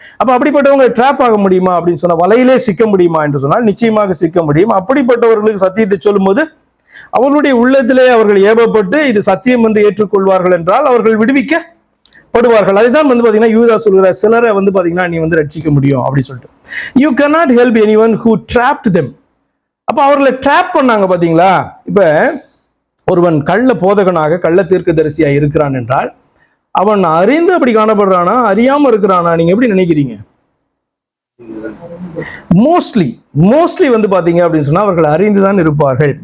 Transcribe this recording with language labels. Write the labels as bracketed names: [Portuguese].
[Tamil] அப்ப அப்படிப்பட்டவங்க ட்ராப் ஆக முடியுமா அப்படின்னு சொன்னா, வலையிலே சிக்க முடியுமா என்று சொன்னால் நிச்சயமாக சிக்க முடியும். அப்படிப்பட்டவர்களுக்கு சத்தியத்தை சொல்லும் போது அவர்களுடைய உள்ளத்திலே அவர்கள் ஏவப்பட்டு இது சத்தியம் என்று ஏற்றுக்கொள்வார்கள் என்றால் அவர்கள் விடுவிக்கப்படுவார்கள். அதுதான் பாத்தீங்கன்னா யூதா சொல்கிற சிலரை பாத்தீங்கன்னா நீ ரட்சிக்க முடியும் அப்படின்னு சொல்லிட்டு. [English] You cannot help anyone who trapped them. [Tamil] அப்ப அவர்களை ட்ராப் பண்ணாங்க பாத்தீங்களா. இப்ப ஒருவன் கள்ள போதகனாக கள்ள தீர்க்கதரிசியா இருக்கிறான் என்றால் அவன் அறிந்து அப்படி காணப்படுறானா, அறியாம இருக்கிறானா? நீங்க எப்படி நினைக்கிறீங்க? மோஸ்ட்லி பாத்தீங்க அப்படின்னு சொன்னா அவர்கள் அறிந்துதான் இருப்பார்கள்.